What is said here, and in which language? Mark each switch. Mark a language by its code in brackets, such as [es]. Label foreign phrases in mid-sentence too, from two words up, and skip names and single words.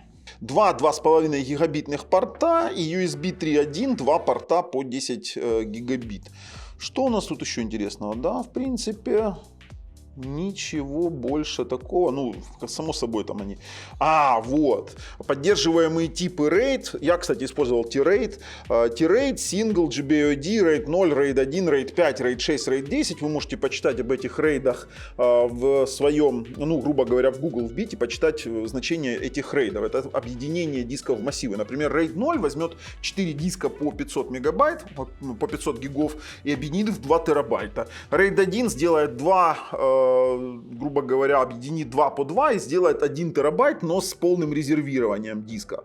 [ru] 2,5 гигабитных порта и USB 3.1, 2 порта по 10 гигабит. Что у нас тут еще интересного? Да, в принципе... Ничего больше такого, ну, само собой там они. Вот, поддерживаемые типы RAID, я, кстати, использовал T-RAID, Single, GBOD, RAID 0, RAID 1, RAID 5, RAID 6, RAID 10, вы можете почитать об этих рейдах в своем, ну, грубо говоря, в Google вбить и почитать значение этих рейдов, это объединение дисков в массивы, например, RAID 0 возьмет 4 диска по 500 мегабайт, по 500 гигов и объединит в 2 терабайта, RAID 1 сделает 2, грубо говоря, объединит 2 по 2 и сделает 1 терабайт, но с полным резервированием диска.